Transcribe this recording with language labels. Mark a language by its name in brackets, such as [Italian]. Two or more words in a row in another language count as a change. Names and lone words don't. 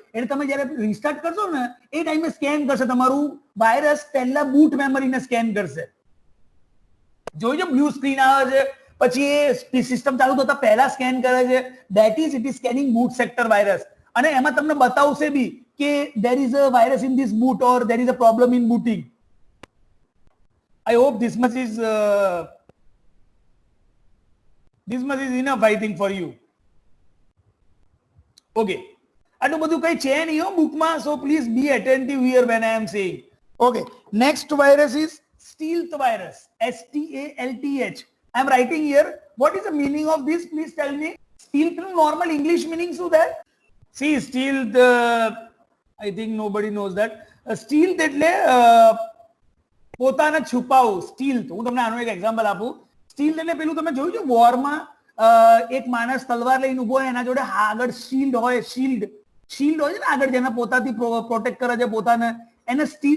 [Gujarati] એટલે તમે જ્યારે રિસ્ટાર્ટ કરશો ને એ ટાઈમે સ્કેન કરશે તમારું વાયરસ, પહેલા બૂટ મેમરીને સ્કેન કરશે. જોઈજો બ્લુ સ્ક્રીન આવે છે, પછી એ સિસ્ટમ ચાલુ થતા પહેલા સ્કેન કરે છે. [English] That is it is scanning boot sector virus. [Gujarati] અને એમાં તમને બતાવશે બી કે [English] there is a virus in this boot or there is a problem in booting. I hope this much is enough, I think, for you. [Gujarati] Okay. આટલું બધું કઈ છે નહીં હો બુકમાં, [English] so please be attentive here when I am saying. Okay. Next virus is stealth virus. STALTH. I am writing here. What is the meaning of this? Please tell me. Stealth નું normal English meaning [Gujarati] શું થાય? [English] See, stealth, I think nobody knows that. [Gujarati] Stealth એટલે પોતાને છુપાવવું. stealth, હું તમને આનું એક એક્ઝામ્પલ આપું. stealth એટલે પેલું તમે જોયું છે વોરમાં એક માણસ તલવાર લઈને ઉભો હોય, એના જોડે આગળ શિલ્ડ હોય, શિલ્ડ હોય છે ને આગળ, જેને પોતાથી પ્રોટેક્ટ કરે છે પોતાને, એને સ્ટીલ.